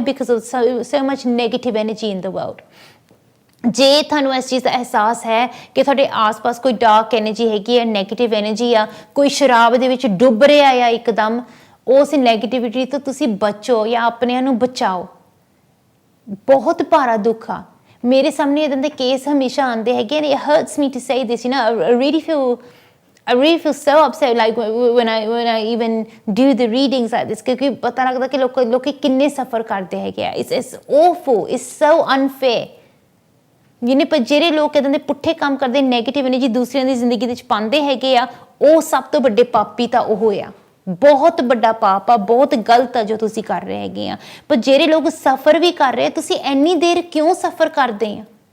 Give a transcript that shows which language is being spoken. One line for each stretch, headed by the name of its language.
English: Because of so much negative energy in the world.
Punjabi: ਜੇ ਤੁਹਾਨੂੰ ਇਸ ਚੀਜ਼ ਦਾ ਅਹਿਸਾਸ ਹੈ ਕਿ ਤੁਹਾਡੇ ਆਸ-ਪਾਸ ਕੋਈ ਡਾਰਕ ਐਨਰਜੀ ਹੈਗੀ ਹੈ, ਨੈਗੇਟਿਵ ਐਨਰਜੀ ਆ, ਕੋਈ ਸ਼ਰਾਬ ਦੇ ਵਿੱਚ ਡੁੱਬ ਰਿਹਾ ਆ ਇੱਕਦਮ, ਉਸ ਨੈਗੇਟਿਵਿਟੀ ਤੋਂ ਤੁਸੀਂ ਬਚੋ ਜਾਂ ਆਪਣਿਆਂ ਨੂੰ ਬਚਾਓ। ਬਹੁਤ ਭਾਰਾ ਦੁੱਖ ਆ। ਮੇਰੇ ਸਾਹਮਣੇ ਇੱਦਾਂ ਦੇ ਕੇਸ ਹਮੇਸ਼ਾ ਆਉਂਦੇ ਹੈਗੇ ਨੇ।
English: It hurts me to say this, I really feel so upset like when I even do the readings like this,
Punjabi: ਕਿਉਂਕਿ ਪਤਾ ਲੱਗਦਾ ਕਿ ਲੋਕੀ ਕਿੰਨੇ ਸਫਰ ਕਰਦੇ ਹੈਗੇ ਆ।
English: It's awful, it's so unfair।
Punjabi: ਪਰ ਜਿਹੜੇ ਲੋਕ ਇੱਦਾਂ ਦੇ ਪੁੱਠੇ ਕੰਮ ਕਰਦੇ, ਨੈਗੇਟਿਵ ਐਨਰਜੀ ਦੂਸਰਿਆਂ ਦੀ ਜ਼ਿੰਦਗੀ ਵਿੱਚ ਪਾਉਂਦੇ ਹੈਗੇ ਆ, ਉਹ ਸਭ ਤੋਂ ਵੱਡੇ ਪਾਪੀ ਤਾਂ ਉਹ ਆ। ਬਹੁਤ ਵੱਡਾ ਪਾਪ ਆ, ਬਹੁਤ ਗਲਤ ਆ ਜੋ ਤੁਸੀਂ ਕਰ ਰਹੇ ਹੈਗੇ ਆ। ਪਰ ਜਿਹੜੇ ਲੋਕ ਸਫਰ ਵੀ ਕਰ ਰਹੇ, ਤੁਸੀਂ ਇੰਨੀ ਦੇਰ ਕਿਉਂ ਸਫਰ ਕਰਦੇ ਆ?